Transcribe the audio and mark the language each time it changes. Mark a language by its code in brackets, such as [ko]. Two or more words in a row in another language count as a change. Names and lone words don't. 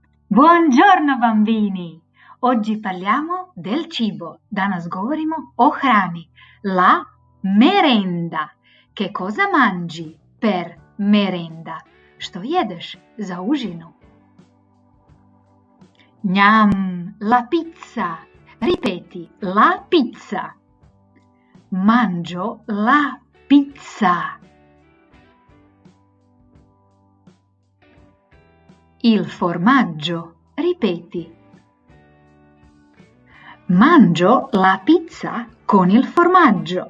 [it] Buongiorno bambini! Oggi parliamo del cibo. [hr] Danas govorimo o hrani. [it] La merenda. Che cosa mangi per merenda? [hr] Što jedeš za užinu? Njam, [it] la pizza. Ripeti, la pizza. Mangio la pizza. Il formaggio. Ripeti. Mangio la pizza con il formaggio.